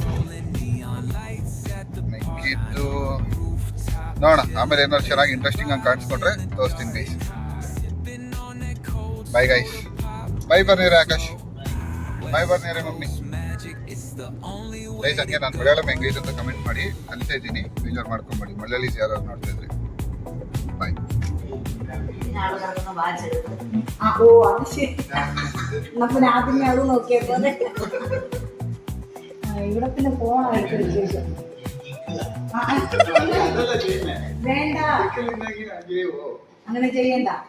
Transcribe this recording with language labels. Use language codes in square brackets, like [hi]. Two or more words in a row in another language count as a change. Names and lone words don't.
[kn] ಮಿಕ್ಕಿದ್ದು ನೋಡೋಣ, ಆಮೇಲೆ ಏನಾದ್ರು ಚೆನ್ನಾಗಿ ಇಂಟ್ರೆಸ್ಟಿಂಗ್ ಆಗಿ ಕಾಣಿಸ್ಕೊಂಡ್ರೆ ತೋರಿಸ್ತೀನಿ ಗೈಸ್. [en] Bye guys. [kn] ಬಾಯ್ ಬರ್ನೀರ ಆಕಾಶ್, ಬಾಯ್ ಬರ್ನೀರ ಮಮ್ಮಿ ಗೈಸ್. ಹಂಗೆ ನಾನು ಮಲಯಾಳಂ ಹೆಂಗೈತೆ ಅಂತ ಕಮೆಂಟ್ ಮಾಡಿ, ಕಲಿತಾ ಇದ್ದೀನಿ, ಬೇಜಾರು ಮಾಡ್ಕೊಂಬೇಡಿ ಮಲಯಾಳೀಸ್ ಯಾರು ನೋಡ್ತಾ ಇದ್ರಿ. ಬಾಯ್. [ml] ഓ അത് ശരി, നമ്മൾ ആദ്യമേ അത് നോക്കിയപ്പോ ഇവിടെ പിന്നെ പോണായിട്ട് വിശേഷം. വേണ്ട, അങ്ങനെ ചെയ്യണ്ട.